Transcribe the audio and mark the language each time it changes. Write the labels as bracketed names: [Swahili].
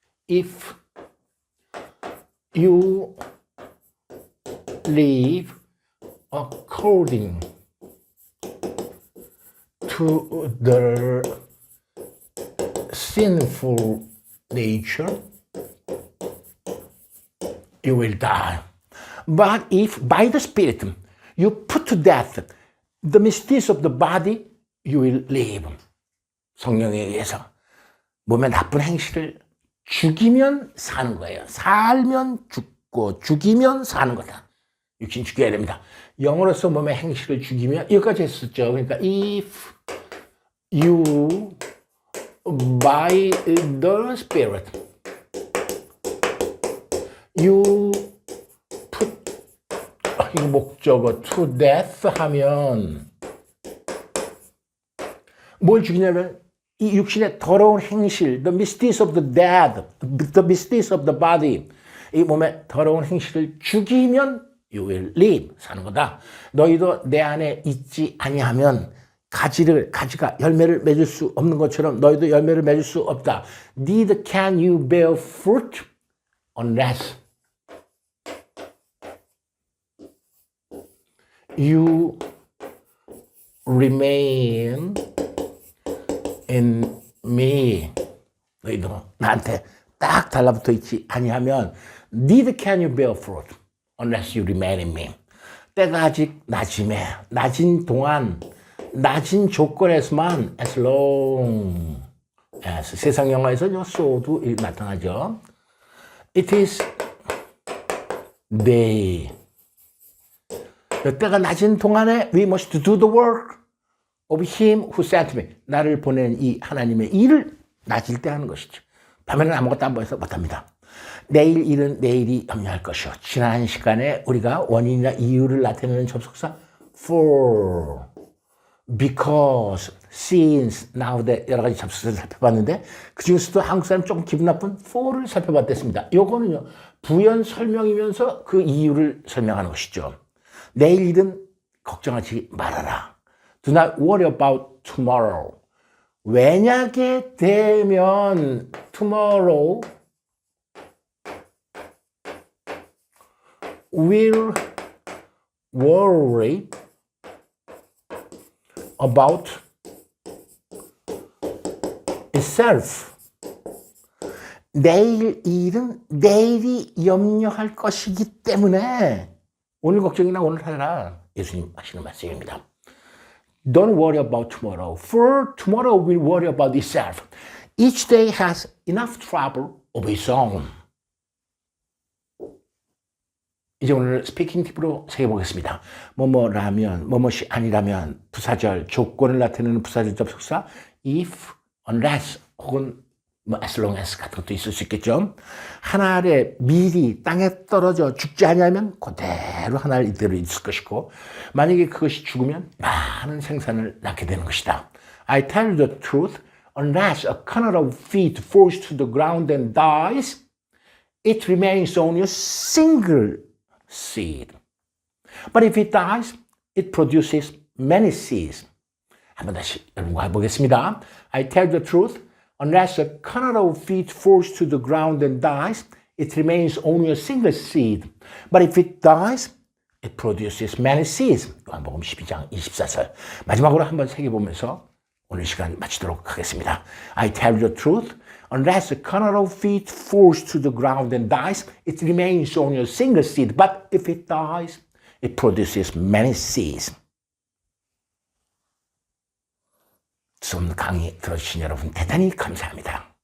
[English] If you live according to the sinful nature, you will die. But if by the Spirit you put to death the misdeeds of the body, you will live. [Korean] 성령에 의해서 몸의 나쁜 행실을 죽이면 사는 거예요. 살면 죽고 죽이면 사는 거다. 육신 죽여야 됩니다. 영으로서 몸의 행실을 죽이면 여기까지 했었죠. 그러니까 [English] if you by the Spirit you put [Korean] 이거 목적어 [English] to death [Korean] 하면 뭘 죽이냐면 이 육신의 더러운 행실, [English] the misdeeds of the dead, the misdeeds of the body, [Korean] 이 몸의 더러운 행실을 죽이면 [English] you will live, [Korean] 사는 거다. 너희도 내 안에 있지 아니하면 가지가 열매를 맺을 수 없는 것처럼 너희도 열매를 맺을 수 없다. [English] Neither can you bear fruit unless you remain in me. [Korean] 너희도 나한테 딱 달라붙어 있지 아니하면 [English] neither can you bear fruit unless you remain in me. [Korean] 때가 아직 낮은 동안 낮은 조건에서만 as long as 세상 영화에서 so도 나타나죠. [English] It is day. [Korean] 때가 낮은 동안에 [English] we must do the work of him who sent me. [Korean] 나를 보낸 이 하나님의 일을 낮일 때 하는 것이죠. 밤에는 아무것도 안 보여서 못합니다. 내일 일은 내일이 염려할 것이요. 지난 시간에 우리가 원인이나 이유를 나타내는 접속사 for, because, since, now that 여러 가지 접속사를 살펴봤는데 그 중에서도 한국 사람 조금 기분 나쁜 for를 살펴봤습니다. 요거는요 부연 설명이면서 그 이유를 설명하는 것이죠. 내일 일은 걱정하지 말아라. [English] Do not worry about tomorrow. [Korean] 왜냐게 되면 [English] tomorrow will worry about itself. [Korean] 내일 일은 내일이 염려할 것이기 때문에 오늘 걱정이나 오늘 하라. 예수님 하시는 말씀입니다. [English] Don't worry about tomorrow, for tomorrow will worry about itself. Each day has enough trouble of its own. [Korean] 이제 오늘 스피킹 팁으로 새겨보겠습니다. 뭐뭐라면, 뭐뭐이 아니라면, 부사절, 조건을 나타내는 부사절 접속사 if, unless 혹은 뭐 as long as 같은 것도 있을 수 있겠죠. 한 알에 밀이 땅에 떨어져 죽지 않으면 그대로 한 알 이대로 있을 것이고 만약에 그것이 죽으면 많은 생산을 낳게 되는 것이다. [English] I tell you the truth, unless a kernel of wheat falls to the ground and dies, it remains only a single seed. But if it dies, it produces many seeds. [Korean] 한번 다시 여러분과 해보겠습니다. [English] I tell the truth, unless a kernel of wheat falls to the ground and dies, it remains only a single seed. But if it dies, it produces many seeds. [Korean] 요한복음 12장 24절. 마지막으로 한번 새겨보면서 오늘 시간 마치도록 하겠습니다. I tell you the truth, unless a kernel of wheat falls to the ground and dies, it remains only a single seed. But if it dies, it produces many seeds. 좀 강의 들어주신 여러분 대단히 감사합니다.